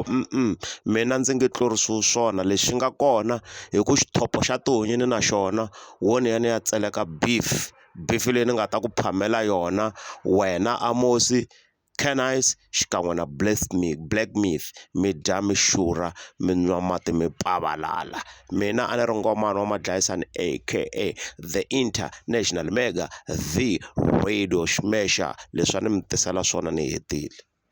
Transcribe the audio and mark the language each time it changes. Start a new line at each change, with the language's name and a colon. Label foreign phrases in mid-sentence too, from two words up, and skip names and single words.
Tsonga: Mina ndzi nge tlurisiwi swona, lexi nga kona hi ku xithopo xa tihonyini na xona woni ya ni ya tseleka bifi leyi ni nga ta ku phamela yona wena Amos, Cannice xikan'we na Black Myth, mi dya mi xurha mi nwa mati mi pavalala. Mina a ni ri ngomani wa madlayisani aka
English: the international mega the radio smasher.
Tsonga: Leswi a ni mi tisela swona ni hetile.